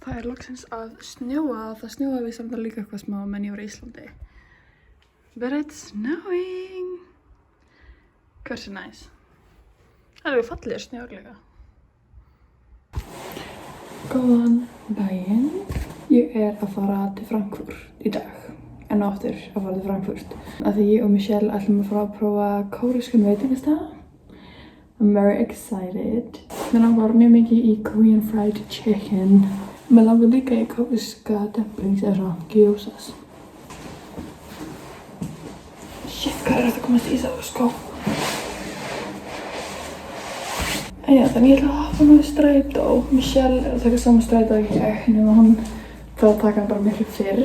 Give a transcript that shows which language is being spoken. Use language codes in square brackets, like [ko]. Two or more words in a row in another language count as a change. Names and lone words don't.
[is] loksins að snjóa. Það snjóaði við samt líka eitthvað smá menn ég var í Íslandi. [en] But it's snowing. [is] Hversu næs. Það eru fallegir snjór líka. Góðan daginn. Ég að fara til Frankfurt í dag. En aftur að fara til Frankfurt. Af því ég og Michelle ætlum að fara að prófa kóreskan veitingastað. [en] I'm very excited. [is] Mér langar mjög mikið í [en] Korean fried chicken. [is] Mér langar líka í kóreska dumplings eða svona gyozas. Shit, hvað þetta að komast í það sko? En já, þannig ég ætla að hoppa með strætó. Michelle að taka saman strætó ekki ég, nema hún þarf að taka hann bara miklu fyrr.